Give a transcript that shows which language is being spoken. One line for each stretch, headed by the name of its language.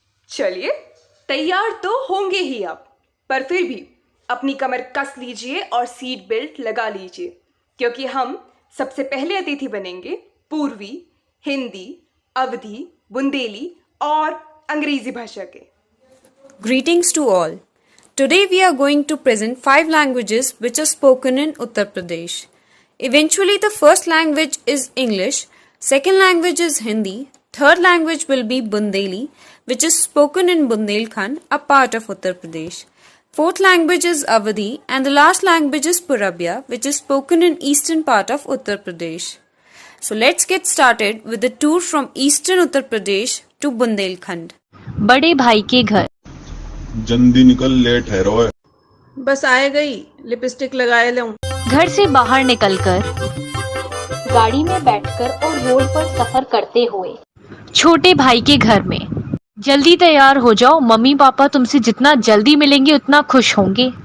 Hindi: चलिए, तैयार तो होंगे ही आप, पर फिर भी अपनी कमर कस लीजिए और सीट बेल्ट लगा लीजिए, क्योंकि हम सबसे पहले अतिथि बनेंगे पूर्वी, हिंदी, अवधी, बुंदेली और अंग्रेजी भाषा के।
English: Greetings to all. Today we are going to present 5 languages which are spoken in Uttar Pradesh. Eventually the first language is English, second language is Hindi, third language will be Bundeli which is spoken in Bundelkhand, a part of Uttar Pradesh. Fourth language is Awadhi and the last language is Purabia which is spoken in eastern part of Uttar Pradesh. So let's get started with the tour from eastern Uttar Pradesh to Bundelkhand.
Hindi: बड़े भाई के घर। जल्दी निकल, late है रोए। बस आए गई, लिपस्टिक लगाए लूं। घर से बाहर निकलकर, गाड़ी में बैठकर और रोड पर सफर करते हुए। छोटे भाई के घर में। जल्दी तैयार हो जाओ, मम्मी पापा तुमसे जितना जल्दी मिलेंगे उतना खुश होंगे।